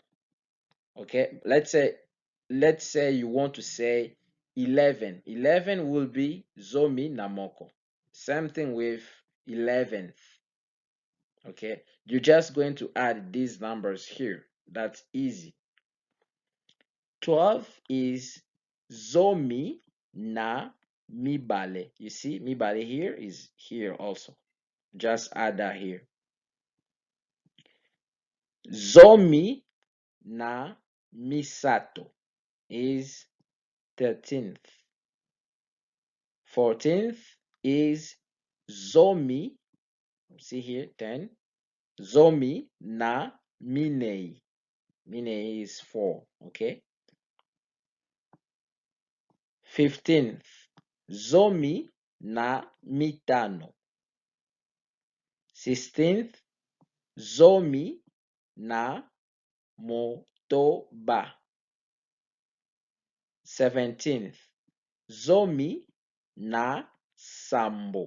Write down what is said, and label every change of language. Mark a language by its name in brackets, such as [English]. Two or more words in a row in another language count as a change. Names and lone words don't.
[English] Okay, let's say you want to say 11. 11 will be [Lingala] zomi namoko. [English] Same thing with 11th. Okay, you're just going to add these numbers here. That's easy. 12 is [Lingala] zomi na mibale. [English] You see, mibale here is here also. Just add that here. [Lingala] Zomi na misato is 13th. [English] 14th is zomi. See here, 10. [Lingala] Zomi na minei. [English] Minei is 4. Okay. 15th, [Lingala] zomi na mitano. 16th, zomi na motoba. 17th, zomi na sambo.